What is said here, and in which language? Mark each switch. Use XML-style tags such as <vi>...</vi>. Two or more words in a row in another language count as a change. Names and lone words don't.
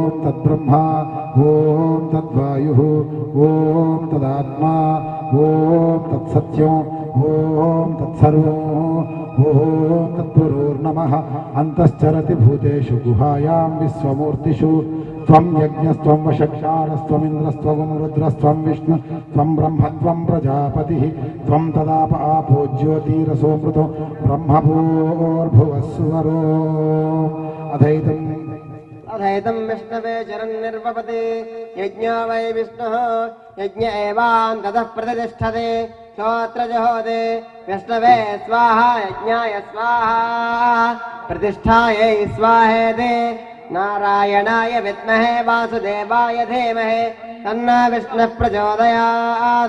<sa>తద్బ్రహ్మ ఓం తద్వాయు ఓం తదాత్మా ఓం తత్సత్యం ఓం తత్సర్వం ఓం తత్పురోర్నమః అంతశ్చరతి భూతేషు గుహాయాం విశ్వమూర్తిషు త్వం యజ్ఞస్త్వం వషక్షారస్త్వమింద్రస్త్వం రుద్రస్త్వం విష్ణు త్వం బ్రహ్మత్వం ప్రజాపతిః త్వం తదాప ఆపో జ్యోతిరసోమృతో బ్రహ్మభూర్భువస్సువరో అధైతం विष्णवे चरन्निर्वपति यज्ञो वै विष्णुः यज्ञ एवान्ततः प्रतिष्ठते श्रोत्रजहोदे विष्णवे स्वाहा यज्ञाय स्वाहा प्रतिष्ठायै स्वाहेदे नारायणाय विद्महे वासुदेवाय धीमहि तन्नो विष्णुः प्रचोदयात्</sa>